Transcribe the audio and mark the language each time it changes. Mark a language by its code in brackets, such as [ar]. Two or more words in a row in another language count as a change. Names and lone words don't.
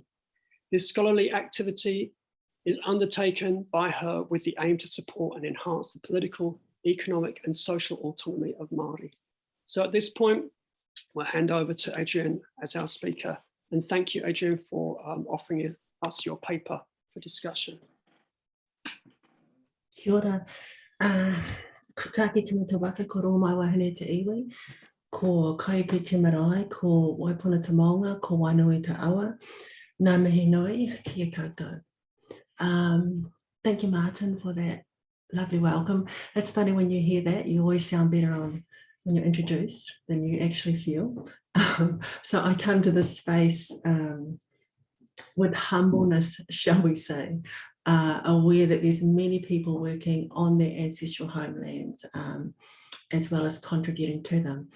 [en] This scholarly activity is undertaken by her with the aim to support and enhance the political, economic, and social autonomy of Māori. So at this point, we'll hand over to Adreanne as our speaker. And thank you, Adreanne, for offering us your paper for discussion. [mi] Kia ora. Ko tāki tina waka, ko rō mai wahine te iwi, ko kaiki te marae, ko waipuna te maunga, ko wainui te awa, ngā mihi nui, kia koutou. [en] Thank you, Martin, for that lovely welcome. It's funny when you hear that, you always sound better on when you're introduced than you actually feel. So I come to this space with humbleness, shall we say, aware that there's many people working on their ancestral homelands, as well as contributing to them.